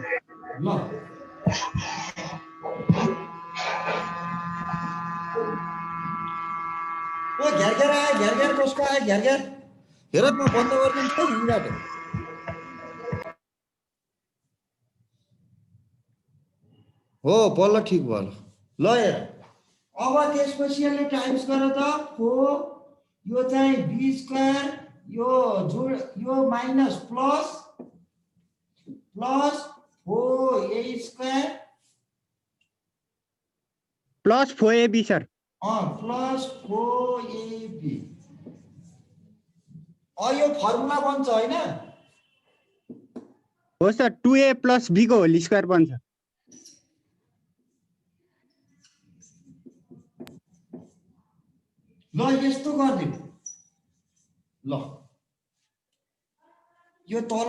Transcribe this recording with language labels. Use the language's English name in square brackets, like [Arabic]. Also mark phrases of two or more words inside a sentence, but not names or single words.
[Nepali] ल ओ घेर आयो घेर कसको आयो घेर हेर म बन्द गरिदिन्छु यहीँबाट हो बल्ल ठिक भयो ल हेर अब त्यसपछि यसले टाइम्स गर त 4 यो चाहिँ b² यो जोड यो [English] minus plus [Nepali] 4a² प्लस 4ab सर प्लस 4ab यो फर्मुला बन्छ होइन हो सर 2a + b को [English] whole square [Nepali] बन्छ ल यस्तो गरिदिउँ ल यो तल